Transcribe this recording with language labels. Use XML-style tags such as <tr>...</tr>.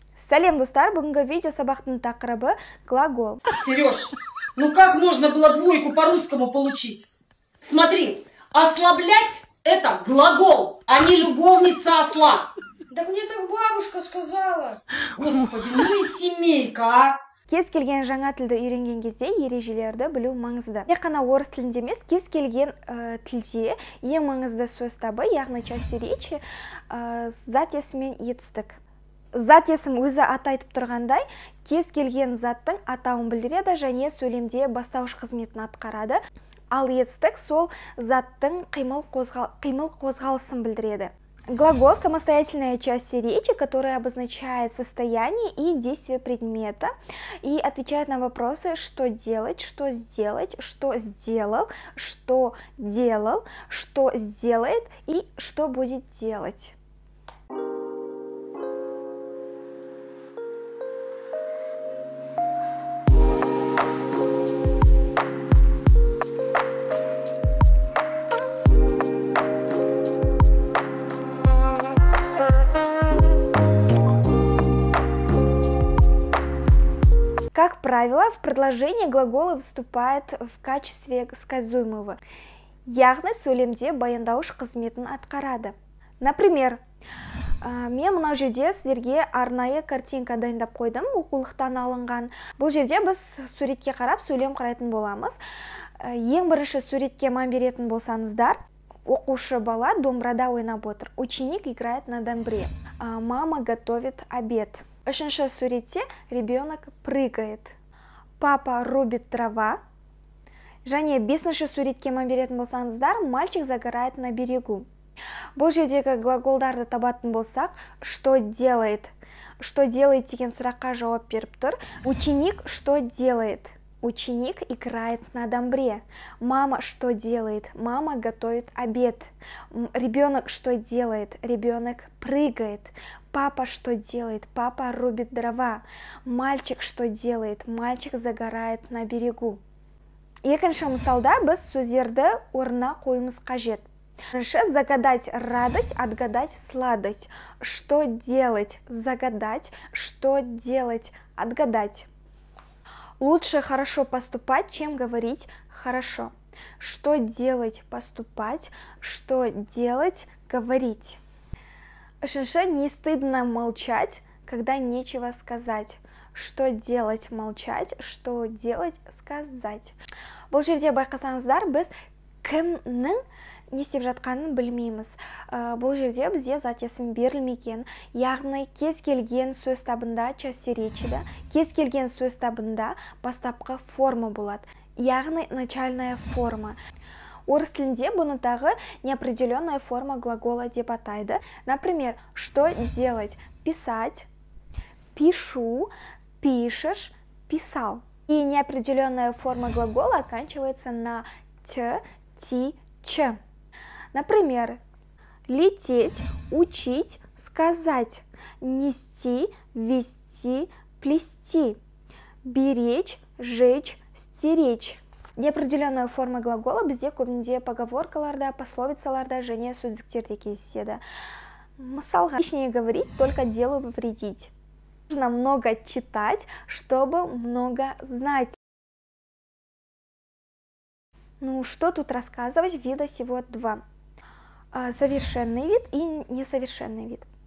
<kk>Салем, достар, бүгінгі видео сабақтың тақырыбы глагол.</kk> <ru>Сереж, ну как можно было двойку по-русскому получить? Смотри, ослаблять – это глагол, а не любовница осла. Да мне так бабушка сказала. Господи, ну и семейка, а!</ru> <kk>Кез келген жаңа тілді үйренген кезде ережелерді білу маңызды. Тек қана орыс тілінде емес, кез келген тілде ең маңызды сөз табы, яғни</kk> <ru>части речи,</ru> <kk>зат есім мен етістік. Зат есім өзі аты айтып тұрғандай, кез келген заттың атауын білдіреді және сөйлемде бастауыш қызметін атқарады. Ал етістік сол заттың қимыл қозғалысын білдіреді.</kk> <ru>Глагол – самостоятельная часть речи, которая обозначает состояние и действие предмета и отвечает на вопросы, что делать, что сделать, что сделал, что делал, что сделает и что будет делать. Как правило, в предложении глаголы выступают в качестве сказуемого.</ru> <kk>Яғни сөйлемде баяндауыш қызметін атқарады.</kk> <ru>Например,</ru> <kk>мен мына жерде сіздерге арнайы картинка дайындап қойдым, оқулықтан алынған. Бұл жерде біз суретке қарап сөйлем құрайтын боламыз. Ең бірінші суретке мән беретін болсаңыздар, оқушы бала домбырада ойнап отыр.</kk> <ru>Ученик играет на домбре. Мама готовит обед.</ru> <kk>Үшінші суретте</kk> <ru>ребенок прыгает. Папа рубит дрова.</ru> <kk>Және бесінші суретке мән беретін болсаңыздар,</kk> <ru>мальчик загорает на берегу.</ru> <kk>Бұл жердегі глаголдарды табатын болсақ,</kk> <ru>что делает? Что делает</ru> <kk>деген сұраққа жауап беріп тұр.</kk> <ru>Ученик что делает? Ученик играет на домбре. Мама что делает? Мама готовит обед. Ребенок что делает? Ребенок прыгает. Папа что делает? Папа рубит дрова. Мальчик что делает? Мальчик загорает на берегу.</ru> <kk>Екінші мысалда біз сөздерді орнына қоюымыз қажет.</kk> <ru>Бірінші, загадать радость, отгадать сладость. Что делать? Загадать. Что делать? Отгадать. Лучше хорошо поступать, чем говорить хорошо. Что делать? Поступать. Что делать? Говорить.</ru> <kk>Үшінші,</kk> <ru>не стыдно молчать, когда нечего сказать. Что делать? Молчать. Что делать? Сказать.</ru> <kk>Бұл жерде байқасаңыздар, біз кімнің не істеп жатқанын білмейміз. Бұл жерде бізде зат есім берілмеген, яғни кез келген сөз табында части речида, кез келген сөз табында бастапқы форма болады, яғни</kk> <ru>начальная форма.</ru> <kk>Орыс тілінде бұны тағы</kk> <ru>неопределенная форма глагола</ru> <kk>деп атайды.</kk> <ru>Например, что делать? Писать, пишу, пишешь, писал. И неопределенная форма глагола оканчивается на т, ти, ч. Например, лететь, учить, сказать, нести, вести, плести, беречь, жечь, стеречь. Неопределенная форма глагола</ru> <kk>бізде көбінде поговоркаларда, пословицаларда және сөздіктерде кездеседі. Мысалға,</kk> <ru>лишнее говорить, только делу повредить. Нужно много читать, чтобы много знать. Ну, что тут рассказывать? Вида всего два. Совершенный вид и несовершенный вид.</ru>